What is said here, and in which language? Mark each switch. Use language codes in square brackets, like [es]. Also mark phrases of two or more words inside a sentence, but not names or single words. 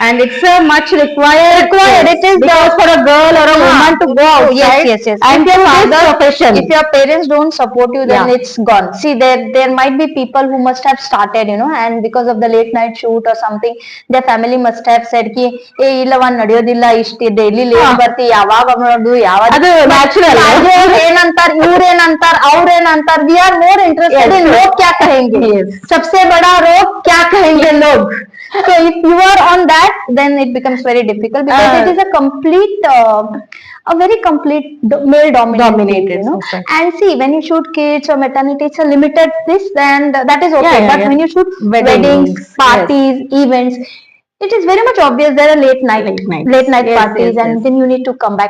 [en] And it's a much required. It is because for a girl or a woman to go outside. Yes. And If your do this father, profession. if your parents don't support you, then it's gone. See, there might be people who must have started, and because of the late night shoot or something, their family must have said ki [kn] ಏ ಇಲ್ಲವ ನಡೆಯೋದಿಲ್ಲ ಇಷ್ಟು ಡೈಲಿ ಲೇಟ್ ಬರ್ತಿ ಯಾವಾಗ ಮಾಡೋದು ಯಾವಾಗ ಅದು natural. ಏನಂತಾರ ಇವ್ರೇನಂತಾರ ಅವ್ರೇನಂತಾರ [en] we are more interested in [hi] लोग क्या कहेंगे सबसे बड़ा रोग क्या कहेंगे लोग. [en] So if you are on that, then it becomes very difficult, because it is a very complete male dominated society. And see, when you shoot kids or maternity, it's a limited this, and that is okay. But when you shoot weddings, parties, events, it is very much obvious there are late night parties, and then you need to come back.